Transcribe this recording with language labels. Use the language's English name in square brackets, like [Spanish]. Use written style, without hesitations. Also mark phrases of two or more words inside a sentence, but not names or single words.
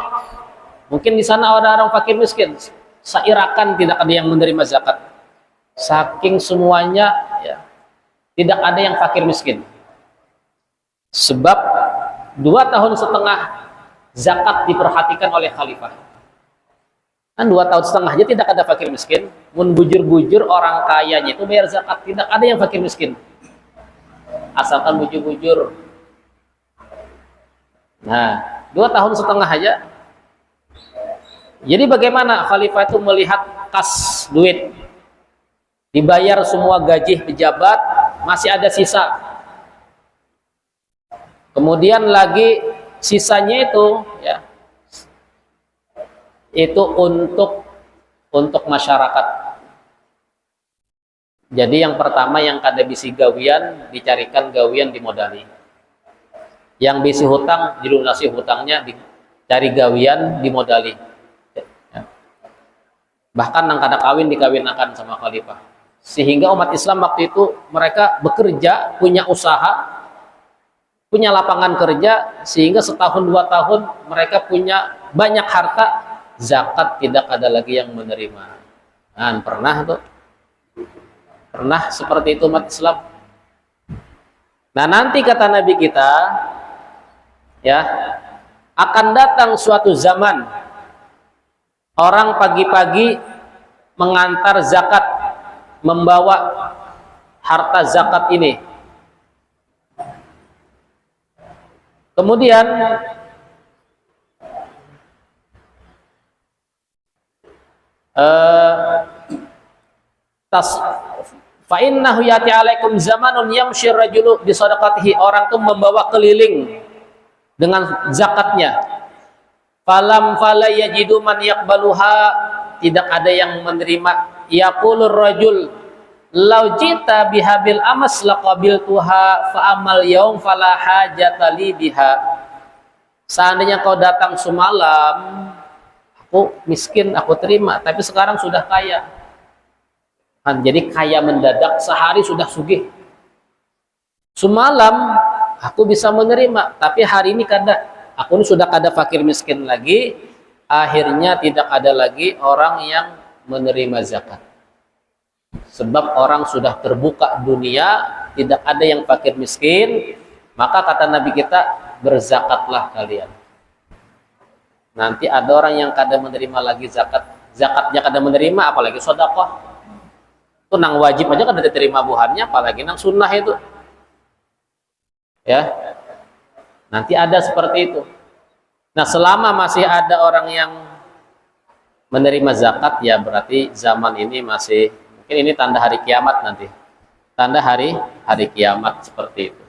[Indonesian] Mungkin di sana ada orang fakir miskin. Seirakan tidak ada yang menerima zakat. Saking semuanya, ya, tidak ada yang fakir miskin. Sebab 2 tahun setengah zakat diperhatikan oleh khalifah. Kan 2 tahun setengah aja tidak ada fakir miskin. Mun bujur-bujur orang kayanya itu bayar zakat, tidak ada yang fakir miskin. Asalkan bujur-bujur. Nah, 2 tahun setengah aja. Jadi bagaimana khalifah itu melihat kas duit, dibayar semua gaji pejabat, masih ada sisa. Kemudian lagi sisanya itu, ya, itu untuk masyarakat. [Banjar] Jadi yang pertama yang kada bisi gawian dicarikan gawian dimodali. Yang bisi hutang dilunasi hutangnya, dicari gawian dimodali. Ya. Bahkan yang kada kawin dikawinakan sama khalifah. [Indonesian] Sehingga umat Islam waktu itu mereka bekerja, punya usaha, punya lapangan kerja, sehingga setahun 2 tahun mereka punya banyak harta, zakat tidak ada lagi yang menerima. Nah, pernah seperti itu umat Islam. Nah, nanti kata Nabi kita, ya, akan datang suatu zaman orang pagi-pagi mengantar zakat, membawa harta zakat ini. [Arabic] Kemudian فإنه يأتي عليكم زمان يمشي الرجل بصدقته, [Indonesian] orang tuh membawa keliling dengan zakatnya. [Arabic] فلم فلا يجد من يقبلها, [Indonesian] tidak ada yang menerima. [Arabic] يقول الرجل لو جئت بها بالأمس لقبلتها فأما اليوم فلا حاجة لي بها. [Indonesian] Seandainya kau datang semalam, aku miskin, aku terima, tapi sekarang sudah kaya. Jadi kaya mendadak, sehari sudah sugih. Semalam aku bisa menerima, tapi hari ini kada. Aku ini sudah kada fakir miskin lagi. Akhirnya tidak ada lagi orang yang menerima zakat. Sebab orang sudah terbuka dunia, tidak ada yang fakir miskin. Maka kata Nabi kita, berzakatlah kalian. Nanti ada orang yang kada menerima lagi zakat. Zakatnya kada menerima, apalagi sedekah. [Banjar] Itu nang wajib aja kan ada terima buhannya, apalagi nang sunnah itu. [Indonesian] Ya. Nanti ada seperti itu. Nah, selama masih ada orang yang menerima zakat, ya berarti zaman ini masih, mungkin ini tanda hari kiamat nanti. Tanda hari kiamat seperti itu.